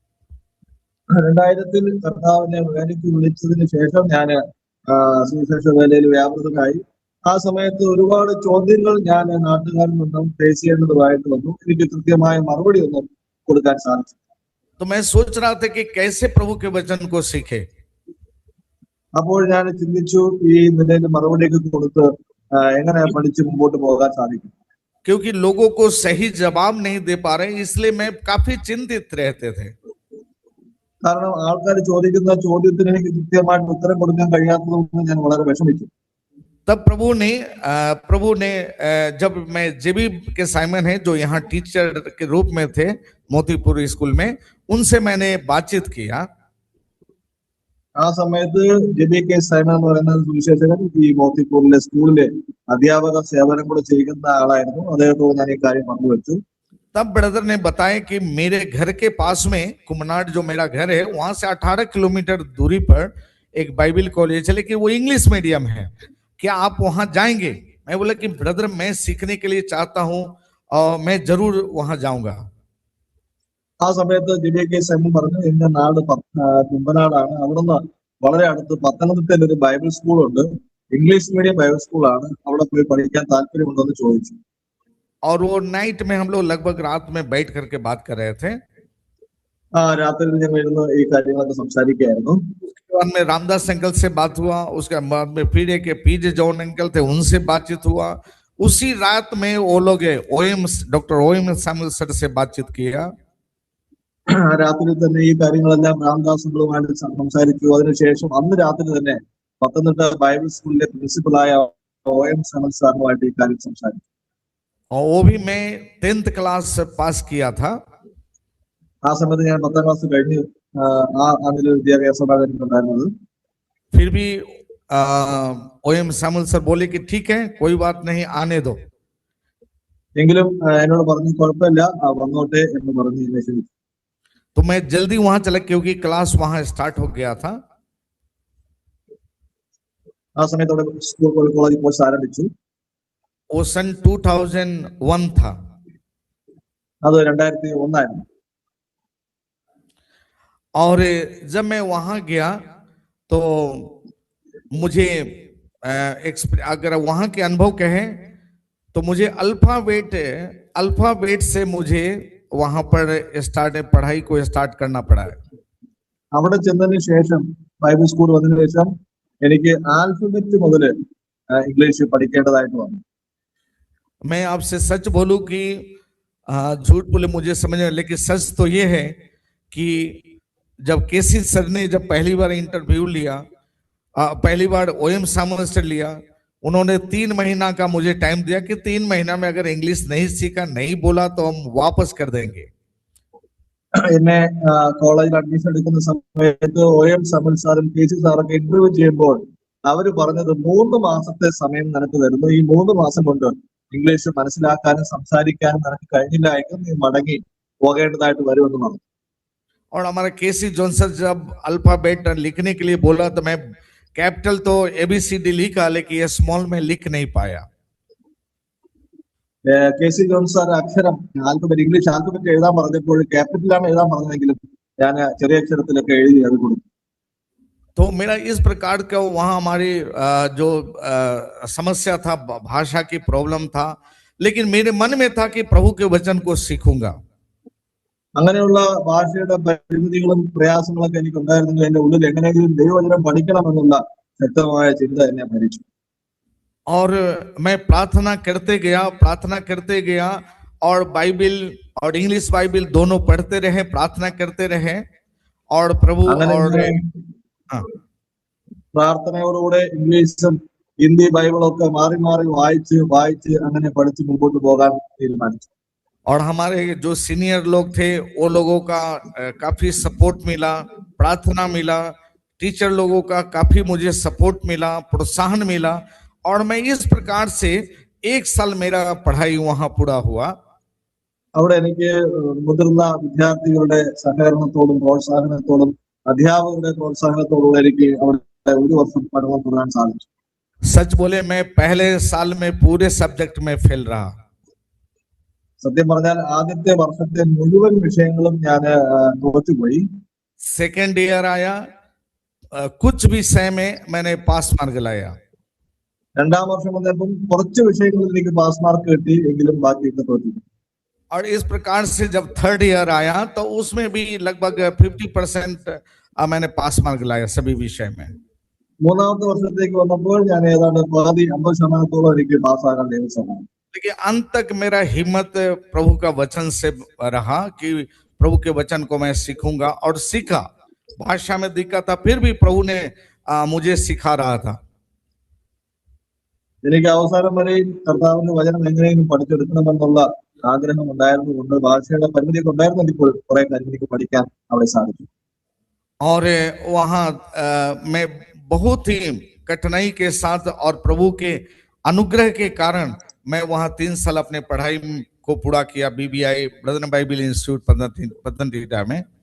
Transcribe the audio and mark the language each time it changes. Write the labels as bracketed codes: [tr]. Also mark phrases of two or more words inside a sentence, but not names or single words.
[ml] 2000 കർത്താവിനെ വേലയ്ക്ക് വിളിച്ചതിന് ശേഷം ഞാൻ സുവിശേഷ വേലയിൽ വ്യാപൃതനായി. ആ സമയത്ത് ഒരുപാട് ചോദ്യങ്ങൾ ഞാൻ നാട്ടുകാരിൽ നിന്നും ഫേസ് ചെയ്യേണ്ടതായിട്ട് വന്നു. എനിക്ക് കൃത്യമായ മറുപടി ഒന്നും കൊടുക്കാൻ സാധിച്ചു. [hi] तो मैं सोच रहा था कि कैसे प्रभु के वचन को सीखे. [ml] അപ്പോൾ ഞാൻ ചിന്തിച്ചു ഈ നിലയിൽ മറുപടിയൊക്കെ കൊടുത്ത് എങ്ങനെ പഠിച്ച് മുമ്പോട്ട് പോകാൻ സാധിക്കും. [hi] क्योंकि लोगों को सही जवाब नहीं दे पा रहे, इसलिए मैं काफी चिंतित रहते थे. [ml] കാരണം ആൾക്കാർ ചോദിക്കുന്ന ചോദ്യത്തിന് എനിക്ക് കൃത്യമായിട്ട് ഉത്തരം കൊടുക്കാൻ കഴിയാത്തതുകൊണ്ട് ഞാൻ വളരെ വിഷമിച്ചു. [hi] तब प्रभु ने जब मैं जेबी के साइमन है जो यहाँ टीचर के रूप में थे मोतीपुर स्कूल में, उनसे मैंने बातचीत किया. [ml] ആ സമയത്ത് ജെബി കെ സൈമൺ എന്ന് പറയുന്ന സുവിശേഷകൻ ഈ മോത്തിപ്പൂരിലെ സ്കൂളിലെ അധ്യാപക സേവനം കൂടെ ചെയ്യുന്ന ആളായിരുന്നു. അദ്ദേഹത്തോട് ഞാൻ ഈ കാര്യം പങ്കുവച്ചു. [hi] तब ब्रदर ने बताया कि मेरे घर के पास में कुमनाड जो मेरा घर है, वहां से 18 किलोमीटर दूरी पर एक [en] Bible college [hi] है, लेकिन वो [en] English medium [hi] है. क्या आप वहां जाएंगे? मैं बोला कि ब्रदर मैं सीखने के लिए चाहता हूं और मैं जरूर वहां जाऊंगा. [ml] ആ സമയത്ത് ജെബി കെ സൈമൺ പറഞ്ഞു, എന്റെ നാട് കുമ്പനാടാണ്. അവിടുന്ന് വളരെ അടുത്ത് പത്തനംതിട്ടയിൽ ഒരു ബൈബിൾ സ്കൂളുണ്ട്, [en] English medium Bible [ml] സ്കൂളാണ്, അവിടെ പോയി പഠിക്കാൻ താല്പര്യമുണ്ടോ എന്ന് ചോദിച്ചു. [hi] और वो नाइट में हम लोग लगभग रात में बैठ करके बात कर रहे थे. [ml] രാത്രിയിൽ ഞങ്ങൾ ഇരുന്ന് ഈ കാര്യങ്ങളൊക്കെ സംസാരിക്കുകയായിരുന്നു. [hi] उसके बाद में रामदास अंकल से बात हुआ, उसके बाद में फिर एक पीजे जॉन अंकल थे, उनसे बातचीत हुआ. उसी रात में वो लोग डॉक्टर ओएम सैमुअल सर से बातचीत किया. [ml] രാത്രി തന്നെ ഈ കാര്യങ്ങളെല്ലാം രാംദാസുകളുമായിട്ട് സംസാരിച്ചു. അതിനുശേഷം അന്ന് രാത്രി തന്നെ പത്തനംതിട്ട ബൈബിൾ സ്കൂളിലെ പ്രിൻസിപ്പലായ OM സൈമൺ സാറുമായിട്ട് ഈ കാര്യം സംസാരിച്ചു. [hi] और वो भी मैं 10th क्लास पास किया था. [ml] ആ സമയത്ത് ഞാൻ 10ാം ക്ലാസ് കഴിഞ്ഞ് ആ നിലയിൽ വിദ്യാഭ്യാസമായിരുന്നു ഉണ്ടായിരുന്നത്. [hi] फिर भी OM सैमुअल सर बोले कि ठीक है कोई बात नहीं, आने दो. [ml] എങ്കിലും എന്നോട് പറഞ്ഞു കുഴപ്പമില്ല, വന്നോട്ടെ എന്ന് പറഞ്ഞു എന്നെ ക്ഷണിച്ചു. [hi] तो मैं जल्दी वहां चला क्योंकि क्लास वहां स्टार्ट हो गया था. [ml] ആ സമയത്ത് അവിടെ [en] school college course [ml] ആരംഭിച്ചു. [hi] वो सन 2001 था. [ml] അത് 2001 ആയിരുന്നു. [hi] और जब मैं वहां गया तो मुझे अगर वहां के अनुभव कहें तो मुझे अल्फाबेट से मुझे वहां पर पढ़ाई को स्टार्ट करना पड़ा है. [ml] അവിടെ ചെന്നതിന് ശേഷം [en] Bible school [ml] വന്നതിന് ശേഷം എനിക്ക് ആൽഫബറ്റ് മുതൽ ഇംഗ്ലീഷ് പഠിക്കേണ്ടതായിട്ട് വന്നു. [hi] मैं आपसे सच बोलूं कि झूठ बोले मुझे समझ में, लेकिन सच तो ये है कि जब केसी सर ने जब पहली बार इंटरव्यू लिया, पहली बार OM सैमुअल सर लिया, उन्होंने 3 महीना का मुझे टाइम दिया कि 3 महीना में अगर इंग्लिश नहीं सीखा, नहीं बोला तो हम वापस कर देंगे. [ml] എന്നെ കോളേജിൽ അഡ്മിഷൻ എടുക്കുന്ന സമയത്ത് OM സൈമൺ സാറും KC സാറൊക്കെ ഇന്റർവ്യൂ ചെയ്യുമ്പോൾ അവര് പറഞ്ഞത് 3 മാസത്തെ സമയം നിനക്ക് തരുന്നു, ഈ 3 മാസം കൊണ്ട് ഇംഗ്ലീഷ് മനസ്സിലാക്കാനും സംസാരിക്കാനും നിനക്ക് കഴിഞ്ഞില്ല എങ്കിൽ നീ മടങ്ങി പോകേണ്ടതായിട്ട് വരുമെന്ന് പറഞ്ഞു. [hi] और हमारा KC जॉनसन जब अल्फाबेट लिखने के लिए बोला तो मैं कैपिटल तो ABCD लिखा, लेकिन ये स्मॉल में लिख नहीं पाया. [ml] KC ജോൺസ് സാർ അക്ഷരം ആൽഫബറ്റ് [en] English alphabet [ml] എഴുതാൻ പറഞ്ഞപ്പോൾ ക്യാപിറ്റലാണ് എഴുതാൻ പറഞ്ഞതെങ്കിലും ഞാൻ ചെറിയ അക്ഷരത്തിലൊക്കെ എഴുതി അത് കൊടുത്തു. [hi] तो मेरा इस प्रकार का वहाँ हमारी जो समस्या था, भाषा की प्रॉब्लम था, लेकिन मेरे मन में था कि प्रभु के वचन को सीखूंगा. [ml] അങ്ങനെയുള്ള ഭാഷയുടെ പരിമിതികളും പ്രയാസങ്ങളൊക്കെ എനിക്ക് ഉണ്ടായിരുന്നെങ്കിൽ എന്റെ ഉള്ളിൽ എങ്ങനെയെങ്കിലും ദൈവവചനം പഠിക്കണമെന്നുള്ള ശക്തമായ ചിന്ത എന്നെ ഭരിച്ചു. [hi] और मैं प्रार्थना करते गया और बाइबिल और [en] English Bible [hi] दोनों पढ़ते रहे, प्रार्थना करते रहे और प्रभु और [ml] പ്രാർത്ഥനയോടുകൂടെ ഇംഗ്ലീഷും ഹിന്ദി ബൈബിളൊക്കെ മാറി മാറി വായിച്ച് അങ്ങനെ പഠിച്ച് മുമ്പോട്ട് പോകാൻ തീരുമാനിച്ചു. [hi] और हमारे जो सीनियर लोग थे वो लोगों का काफी सपोर्ट मिला, प्रार्थना मिला, टीचर लोगों का काफी मुझे सपोर्ट मिला, प्रोत्साहन मिला, और मैं इस प्रकार से 1 साल मेरा पढ़ाई वहां पूरा हुआ। [ml] അവിടെ എനിക്ക് മുതിർന്ന വിദ്യാർത്ഥികളുടെ സഹകരണത്തോടും പ്രോത്സാഹനത്തോടും അധ്യാപകരുടെ പ്രോത്സാഹനത്തോടും എനിക്ക് അവിടെ 1 വർഷം പഠനം തുടരാൻ സാധിച്ചു. [hi] सच बोले मैं पहले साल में पूरे सब्जेक्ट में फेल रहा। [ml] സത്യം പറഞ്ഞാൽ ആദ്യത്തെ വർഷത്തെ മുഴുവൻ വിഷയങ്ങളും ഞാൻ തോറ്റുപോയി. [en] second year [hi] आया, कुछ विषय में मैंने [en] pass mark [hi] लाया। [ml] രണ്ടാം വർഷം വന്നപ്പോൾ കുറച്ച് വിഷയങ്ങളിൽ എനിക്ക് [en] pass mark [ml] കിട്ടി, എങ്കിലും ബാക്കിയൊക്കെ തോറ്റു. [hi] और इस प्रकार से जब [en] third year [hi] आया तो उसमें भी लगभग 50% मैंने [en] pass mark [hi] लाया सभी विषय में। [ml] മൂന്നാമത്തെ വർഷത്തേക്ക് വന്നപ്പോൾ ഞാൻ ഏതാണ്ട് 50% എനിക്ക് പാസ്സാകാൻ ദൈവം സഹായിച്ചു. [hi] लेकिन अंत तक मेरा हिम्मत प्रभु का वचन से रहा कि प्रभु के वचन को मैं सीखूंगा, और सीखा। भाषा में दिक्कत था, फिर भी प्रभु ने मुझे सिखा रहा था। [ml] എനിക്ക് അവസാനം വരെയും കർത്താവിന്റെ വചനം എങ്ങനെയും പഠിച്ചെടുക്കണമെന്നുള്ള ആഗ്രഹം ഉണ്ടായിരുന്നുകൊണ്ട് ഭാഷയുടെ പരിമിതിയൊക്കെ ഉണ്ടായിരുന്നെങ്കിൽ കുറെ കാര്യം എനിക്ക് പഠിക്കാൻ അവിടെ സാധിച്ചു. [hi] और वहाँ मैं बहुत ही कठिनाई के साथ और प्रभु के अनुग्रह के कारण मैं वहाँ 3 साल अपने पढ़ाई को पूरा किया BBI ब्रदर बाइबल इंस्टीट्यूट पतनमतिट्टा में।